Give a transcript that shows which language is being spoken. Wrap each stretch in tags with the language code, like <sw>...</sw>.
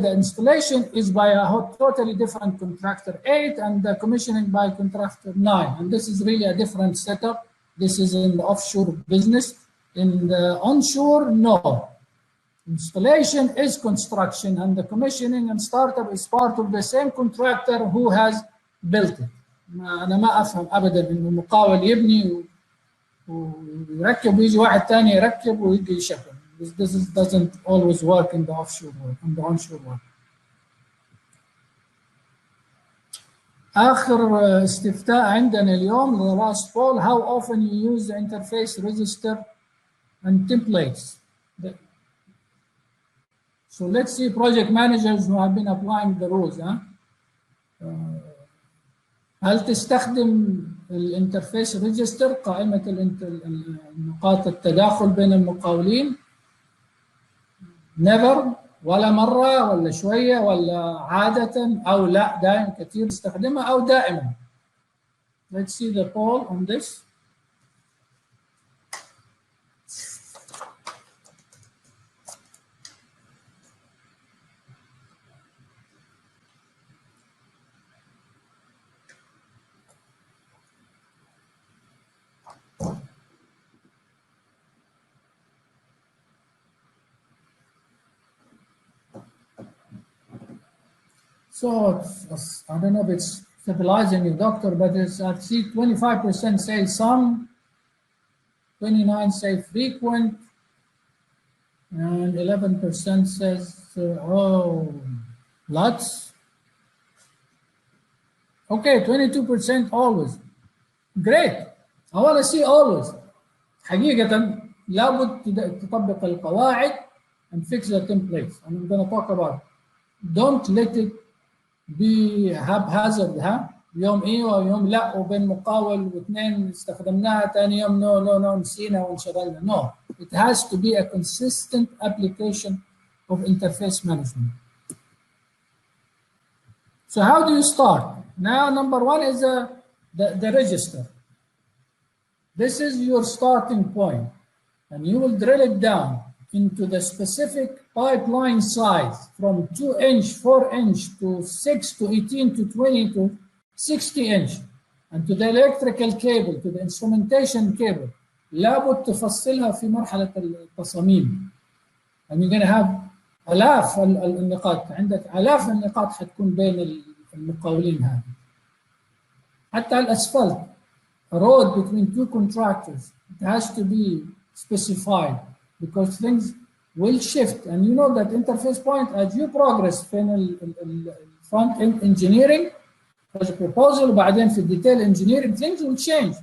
<en>The installation is by a totally different contractor 8 and the commissioning by contractor 9. And this is really a different setup. This is in the offshore business. In the onshore, no. Installation is construction and the commissioning and startup is part of the same contractor who has built it.</en> <ar>أنا ما أفهم أبداً إنه مقاول يبني ويركب ويجي واحد ثاني يركب ويجي يشغل.</ar> <en>This doesn't always work in the offshore work, in the onshore work.</en> <ar>آخر استفتاء عندنا اليوم,</ar> <en>the last poll, how often you use the interface register and templates. So let's see project managers who have been applying the rules.</en> <ar>هل تستخدم الانترفيس ريجستر قائمة نقاط التداخل بين المقاولين؟ never ولا مرة ولا شوية ولا عادة أو لا دائما كثير تستخدمها أو دائما.</ar> <en>Let's see the poll on this. So I don't know if it's stabilizing you, doctor, but I see 25% say some, 29% say frequent, and 11% says, oh, lots. Okay, 22% always. Great. I want to see always.</en> <ar>حقيقة لابد تطبق القواعد</ar> <en>and fix the templates. I'm going to talk about it. Don't let it be haphazard.</en> <ar>يوم ايه ويوم لا وبين مقاول واثنين استخدمناها ثاني يوم no نسينا وانشغلنا.</ar> <en>No, it has to be a consistent application of interface management. So how do you start? Now, number one is the register. This is your starting point, and you will drill it down into the specific pipeline size from 2-inch, 4-inch to 6 to 18 to 20 to 60-inch, and to the electrical cable, to the instrumentation cable.</en> <ar>لابد تفصلها في مرحلة التصاميم.</ar> <en>And you're going to have</en> <ar>آلاف النقاط، عندك آلاف النقاط حتكون بين المقاولين هذه. حتى الأسفلت,</ar> <en>a road between two contractors, it has to be specified because things will shift. And you know that interface point, as you progress في front end engineering, as a proposal,</en> <ar>وبعدين في</ar> <en>detail engineering, things will change.</en>